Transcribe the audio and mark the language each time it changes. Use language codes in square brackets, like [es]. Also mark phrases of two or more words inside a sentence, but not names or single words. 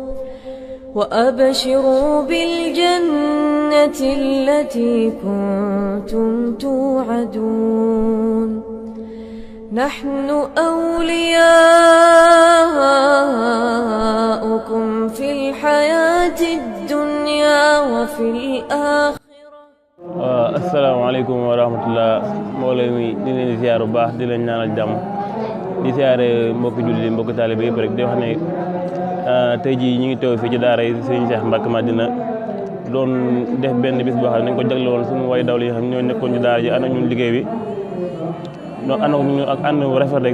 [ar] وأبشروا بالجنة التي كنتم توعدون نحن أولياؤكم في الحياة الدنيا وفي الآخرة. السلام عليكم ورحمة الله [wo] mbooloo mi di leen ziar bu baax di leen ñaanal jàmm di ziare mbokki jullit yi mbokki taalibe yëpp rek di wax ne tey jii ñu ngi teew fii ci daara yi Serigne Cheikh Mbacke Madina doon def benn bis boo xam ne nañ ko jagle woon suñu way dawli yi xam ñoo nekkoon ci daara ji ànd ak ñun liggéey bi donc ànd bu rafet rek